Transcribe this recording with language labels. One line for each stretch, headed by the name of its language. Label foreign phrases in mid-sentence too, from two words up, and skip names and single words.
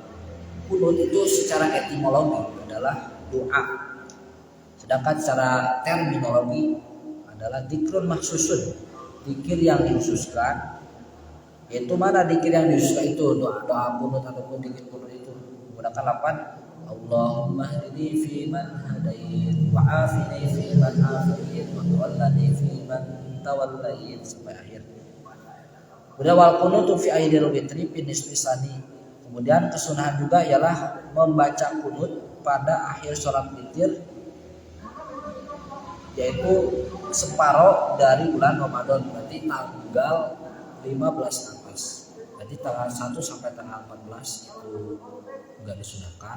Indonesian: Qunut itu secara etimologi adalah doa, sedangkan secara terminologi adalah
Arabic: ذكر مخصوص,
Indonesian: zikir yang dikhususkan. Yaitu mana zikir yang dikhususkan itu? Doa qunut ataupun zikir qunut itu menggunakan lafaz
Arabic: اللهم اهدني في من هديت و عافني في من عافيت و تولني في من توليت
Indonesian: sampai akhir.
Arabic: Kemudian والقنوت في آخر الوتر في نصف الثاني.
Indonesian: Kemudian kesunahan juga ialah membaca qunut pada akhir sholat witir yaitu separuh dari bulan Ramadan, berarti tanggal 15 atas. Jadi tanggal 1 sampai tanggal 14 itu enggak disunahkan.